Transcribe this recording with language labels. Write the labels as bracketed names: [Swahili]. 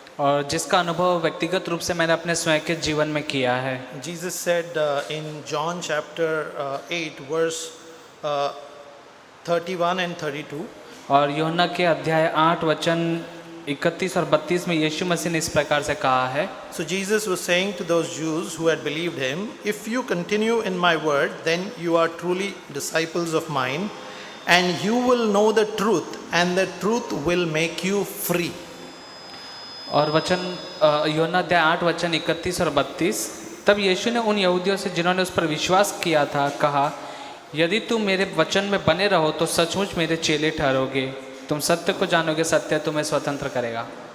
[Hindi] और जिसका अनुभव व्यक्तिगत रूप से मैंने अपने स्वयं के जीवन में किया है। [English] Jesus said in John chapter 8 verse 31 and 32. [Hindi] और यूहन्ना के अध्याय 8 वचन 31 और 32 में यीशु मसीह ने इस प्रकार से कहा है। [English] So Jesus was saying to those Jews who had believed him, if you continue in my word, then you are truly disciples of mine, and you will know the truth, and the truth will make you free. [Hindi] और वचन यूहन्ना अध्याय 8 वचन 31 और 32, तब यीशु ने उन यहूदियों से जिन्होंने उस पर विश्वास किया था कहा, यदि तुम मेरे वचन में बने रहो तो सचमुच मेरे चेले ठहरोगे, तुम सत्य को जानोगे, सत्य तुम्हें स्वतंत्र करेगा।